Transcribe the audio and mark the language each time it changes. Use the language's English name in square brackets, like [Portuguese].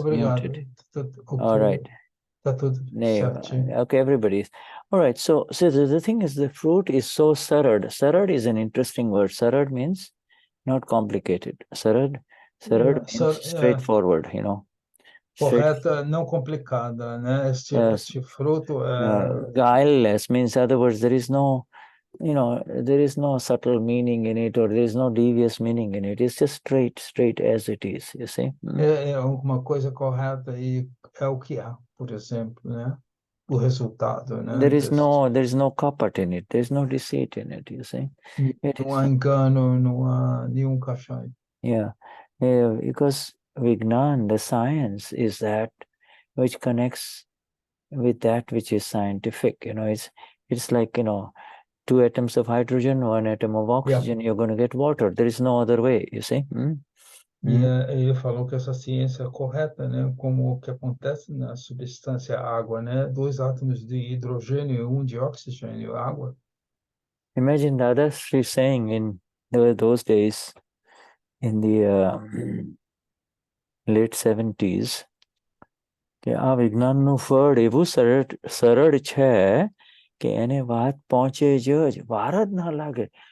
[Portuguese] Obrigado. [English] muted. Okay. All right. [Portuguese] Tá tudo certinho. [English] Okay, everybody is. All right. So the thing is, the fruit is so sarad. Sarad is an interesting word. Sarad means not complicated. Sarad means straightforward, you know. [Portuguese] Correta, não complicada, né? Este fruto [English] guileless means, in other words, there is no, there is no subtle meaning in it, or there is no devious meaning in it. It's just straight as it is, you see. [Portuguese] É uma coisa correta e é o que há, por exemplo, né? O resultado, né? [English] There is no kapat in it. There is no deceit in it, you see. [Portuguese] Não há engano, não há nenhum cachai. [English] Yeah, because Vignan, the science, is that which connects with that which is scientific. It's like, 2 atoms of hydrogen, 1 atom of oxygen, you're going to get water. There is no other way, you see. [Portuguese] E ele falou que essa ciência é correta, né? Como o que acontece na substância água, né? 2 átomos de hidrogênio e 1 de oxigênio, água. [English] Imagine Dadashri saying in those days, in the late 70s, [Gujarati] કે આ વિજ્ઞાનનું ફળ એવું સરળ છે કે એને વાત પહોંચે જ વાર જ ના લાગે.